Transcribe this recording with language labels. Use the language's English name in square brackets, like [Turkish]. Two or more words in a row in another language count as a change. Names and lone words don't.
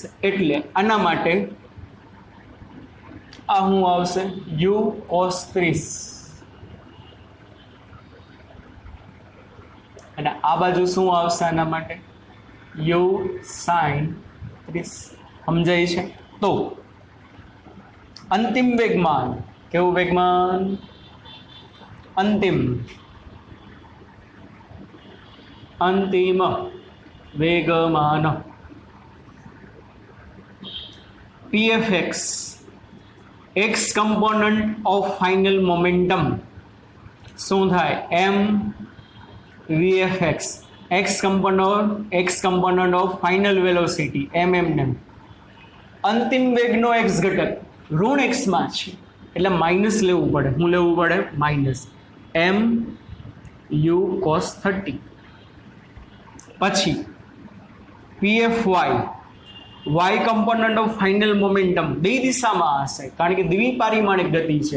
[Gujarati] એટલે આના માટે આ શું આવશે યુ કોસ 30 અને આ બાજુ શું આવશે આના માટે યુ સાઈન 30. સમજાય છે? તો અંતિમ વેગમાન, કેવું વેગમાન? અંતિમ વેગમાન [English] pfx x component of final momentum [Gujarati] શું થાય [English] m vfx x component of final velocity mm. [Gujarati] અંતિમ વેગનો x ઘટક ઋણ x માં છે એટલે માઇનસ લેવું પડે. શું લેવું પડે? માઇનસ m u cos 30. પછી pfy y [English] component of final momentum [Gujarati] બે દિશામાં હશે કારણ કે દ્વિપારિમાણિક ગતિ છે.